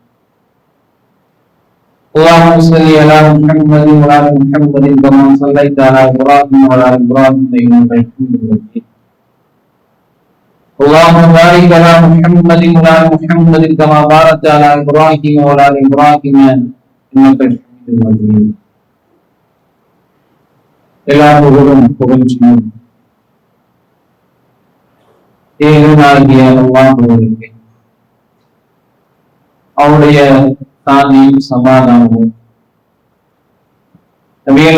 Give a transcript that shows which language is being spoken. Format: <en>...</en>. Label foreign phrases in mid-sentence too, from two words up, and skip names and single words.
<ar>اللهم صل على محمد وعلى محمد كما صليت على إبراهيم وعلى إبراهيم إنك حميد مجيد اللهم بارك على محمد وعلى محمد كما باركت على إبراهيم وعلى إبراهيم إنك حميد مجيد.</ar> <ta>எல்லா புகழும் புகழ்ச்சியும் ஏகனாகிய அல்லாஹ்வுக்கே அவருடைய சாந்தியும் சமாதானமும் நபிகள்</ta>